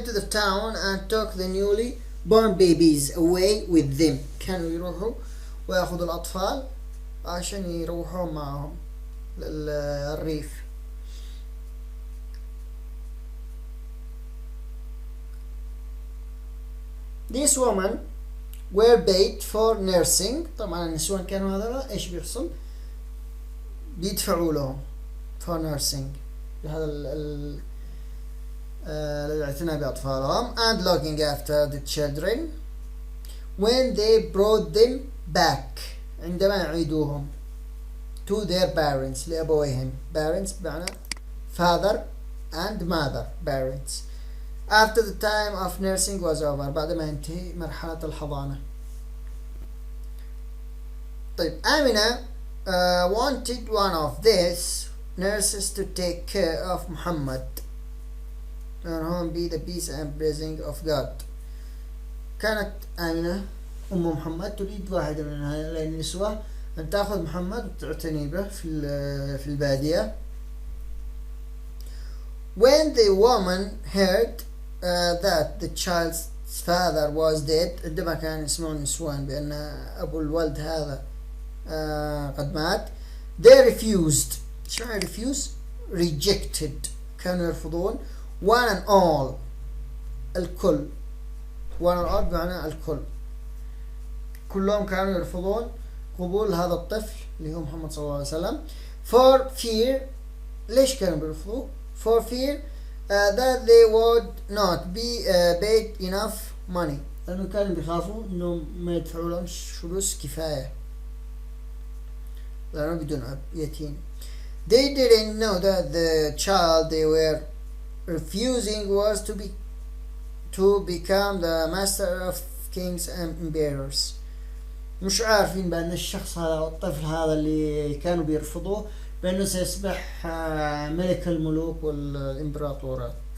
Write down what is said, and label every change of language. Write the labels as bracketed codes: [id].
[en] town and took the newly born babies away with them. [ar] كانوا يروحوا ويأخذوا الأطفال عشان يروحوا معهم للريف. [en] These women were paid for nursing. [ar] طبعا النسوان كانوا هذول ايش بيحصل؟ بيدفعوا لهم [en] for nursing [ar] بهذا الاعتناء بأطفالهم [en] and looking after the children when they brought them back [ar] عندما يعيدوهم [en] to their parents [ar] لأبويهم. [en] parents بمعنى father and mother parents after the time of nursing was over [ar] بعدما ينتهي مرحلة الحضانة. [en] طيب آمنة wanted one of these nurses to take care of Muhammad and home be the peace and blessing of God. [ar] كانت آمنة أم محمد تريد واحدة من هؤلاء النسوة أن تأخذ محمد وتعتني به في البادية. [en] When the woman heard that the child's father was dead [ar] عندما كان يسمعون النسوان بأن أبو الولد هذا قد مات [en] they refused. [ar] شو يعني refuse؟ rejected كانوا يرفضون [en] one and all [ar] الكل one and all بمعنى الكل كلهم كانوا يرفضون قبول هذا الطفل اللي هو محمد صلى الله عليه وسلم [en] for fear. [ar] ليش كانوا بيرفضوا؟ [en] for fear that they would not be paid enough money [ar] لأنه كانوا بيخافوا إنه ما يدفعوا لهم فلوس كفاية لأنه بدون أب يتيم. [en] They didn't know that the child they were refusing was to become the master of kings and emperors. [ar] مش عارفين بأن الشخص هذا أو الطفل هذا اللي كانوا بيرفضوه بأنه سيصبح ملك الملوك والإمبراطور.